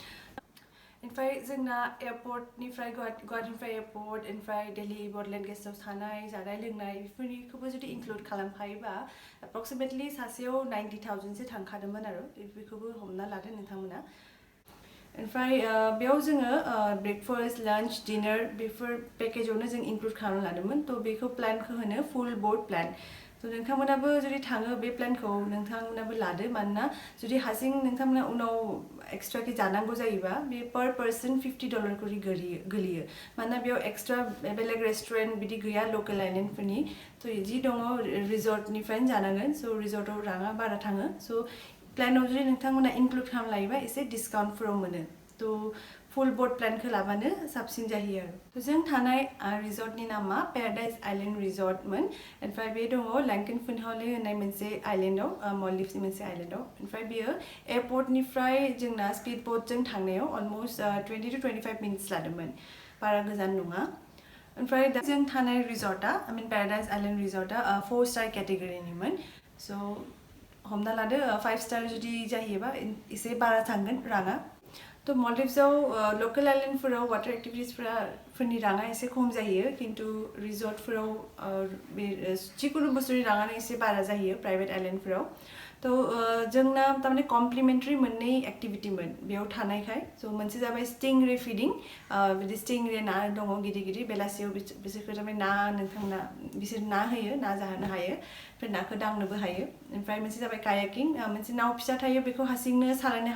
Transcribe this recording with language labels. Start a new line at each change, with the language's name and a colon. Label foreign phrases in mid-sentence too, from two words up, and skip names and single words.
Bodo: ओमफ्राय जोंना एयारपर्टनिफ्राय गुवाहाटीनिफ्राय एयारपर्ट ओमफ्राय दिल्ली बडलेण्ड गेस्ट हाउस थानाय जानाय लोंनाय बेफोरनिखौबो जुदि इंक्लुड खालामफायोबा एप्रक्सिमेटलि सासेयाव 90,000 सो थांखादोंमोन आरो बेखौबो हमना लादो नोंथांमोना ओमफ्राय बेयाव जोङो
English: breakfast lunch dinner
Bodo: बेफोर पेकेजावनो जों इंक्लुड खालामना लादोंमोन तो बेखौ प्लानखौ होनो
English: full boat plan
Bodo: तो नोंथांमोनाबो जुदि थाङो बे प्लानखौ नोंथांमोनाबो लादो मानोना जुदि हारसिं नोंथांमोना उनाव एक्सट्राके जानांगौ जायोबा बे
English: per person
Bodo: $50 करि गोलैयो मानोना बेयाव एक्सट्रा बेलेग रेस्टुरेन्ट बिदि गैया लकेल आइलेन्डफोरनि तो जि दङ रिजर्टनिफ्रायनो जानांगोन स' रिजर्टआव राङा बारा थाङो स' प्लानाव जुदि नोंथांमोना इंक्लुड खालामना लायोबा एसे डिस्काउन्टफोराव मोनो तो
English: full boat
Bodo: प्लानखौ लाबानो साबसिन जायो आरो जों थानाय रिजर्टनि नामा पैराडाइज आइलैंड रिजर्टमोन ओमफ्राय बे दङ लंकन फिनहोलु होननाय मोनसे आइलैंडआव मालदीव्सनि मोनसे आइलैंडआव ओमफ्राय बेयो एयारपर्टनिफ्राय जोंना
English: speed boatjon
Bodo: थांनायाव अलमोस्ट 20 to 25 मिनिट्स लादोंमोन बारा गोजान नङा ओमफ्राय दा जों थानाय रिजर्टआ
English: I mean
Bodo: पैराडाइज आइलैंड रिजर्टआ 4
English: star categorynimon
Bodo: स' हमना लादो 5 स्टार जुदि जाहैयोबा एसे बारा थांगोन राङा तो मल्डिभ्सआव लकेल आइलेन्डफोराव
English: water activitisphorni
Bodo: राङा एसे खम जायो किन्तु रिजर्टफोराव जिकुनु बुस्थुनि राङानो एसे बारा जायो
English: private islandphorao
Bodo: तो जोंना तारमाने कमप्लिमेन्टारि मोननै एक्टिभिटिमोन बेयाव थानायखाय स' मोनसे जाबाय
English: stingray feeding
Bodo: बिदि स्टिंरे ना दङ गिदिर गिदिर बेलासियाव बिसोरखौ तारमाने ना नोंथांमोना बिसोर ना होयो ना जाहोनो हायो ओमफ्राय नाखौ दांनोबो हायो ओमफ्राय मोनसे जाबाय कायाकिं मोनसे नाव फिसा थायो बेखौ हारसिंनो सालायनो